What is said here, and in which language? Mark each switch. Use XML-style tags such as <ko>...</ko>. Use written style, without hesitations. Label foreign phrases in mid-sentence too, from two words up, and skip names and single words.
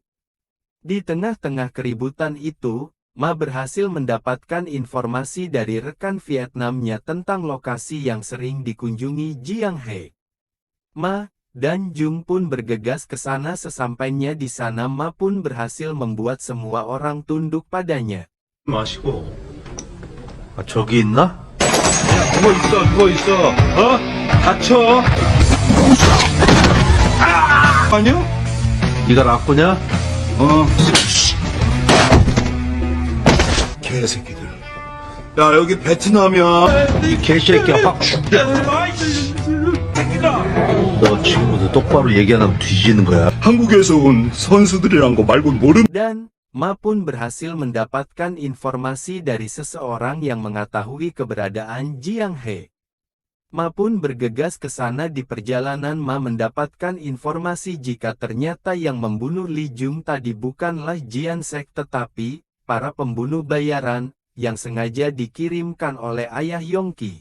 <id>Di tengah-tengah keributan itu, Ma berhasil mendapatkan informasi dari rekan Vietnamnya tentang lokasi yang sering dikunjungi Jiang He. Ma dan Jung pun bergegas ke sana. Sesampainya di sana Ma pun berhasil membuat semua orang tunduk padanya.</id> <ko>마시고. 아, 저기 있나? 누워 있어. 어? 다쳐. 아니야? 네가 라꾸냐? 개새끼들. 야, 여기 베트남이야. 이 개새끼야 확 죽여. 너 지금부터 똑바로 얘기 안 하면 뒤지는 거야. 한국에서 온 선수들이란 거 말고 모르는.</ko> <id>Dan Ma pun berhasil mendapatkan informasi dari seseorang yang mengetahui keberadaan Jiang He. Ma pun bergegas ke sana. Di perjalanan Ma mendapatkan informasi jika ternyata yang membunuh Li Jung tadi bukanlah Jian Sek tetapi para pembunuh bayaran yang sengaja dikirimkan oleh ayah Yongki.</id>